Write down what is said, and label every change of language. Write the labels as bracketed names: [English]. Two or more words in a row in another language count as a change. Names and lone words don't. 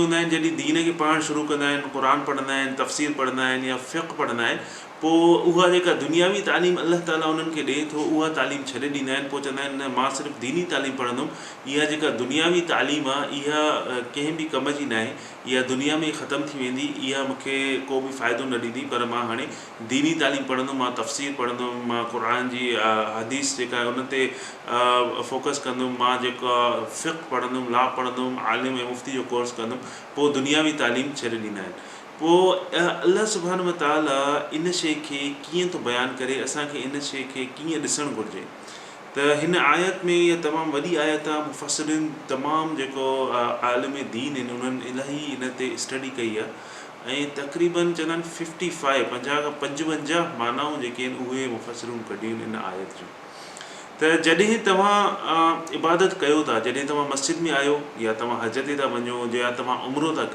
[Sindhi] हूंदा आहिनि जॾहिं दीन खे पढ़णु शुरू कंदा आहिनि क़ुर पढ़ंदा आहिनि तफ़सीर पढ़ंदा आहिनि या फ़िक़्ह पढ़ंदा आहिनि पोइ उहा जेका दुनियावी तालीम अल्लाह ताला उन्हनि खे ॾिए थो उहा तालीम छॾे ॾींदा आहिनि पोइ चवंदा आहिनि न मां सिर्फ़ु दीनी तालीम पढ़ंदुमि इहा जेका दुनियावी तालीम आहे इहा कंहिं बि कम जी न आहे इहा दुनिया में ख़तमु थी वेंदी इहा मूंखे को बि फ़ाइदो न ॾींदी पर मां हाणे दीनी तालीम पढ़ंदुमि मां तफ़सीर पढ़ंदुमि मां क़ुर जी हदीस जेका आहे उन ते फोकस कंदुमि मां जेको आहे फ़िक़्ह पढ़ंदुमि ला पढ़ंदुमि आलिम ऐं मुफ़्ती जो कोर्स कंदुमि पोइ दुनियावी तालीम छॾे ॾींदा आहिनि पोइ [Arabic] الله سبحانه وتعالى [Sindhi] इन शइ खे कीअं थो बयानु करे असांखे इन शइ खे कीअं ॾिसणु घुरिजे त हिन आयत में इहा तमामु वॾी आयत आहे मुफ़स्सिरीन तमामु जेको आलिम दीन आहिनि उन्हनि इलाही इन ते स्टडी कई आहे ऐं तक़रीबन चवंदा आहिनि 50 खां 55 मानाऊं जेके आहिनि उहे मुफ़स्सिरीन कढियूं आहिनि इन आयत जूं त जॾहिं तव्हां इबादत कयो था जॾहिं तव्हां मस्जिद में आहियो या तव्हां हज ते था वञो या तव्हां उमिरो था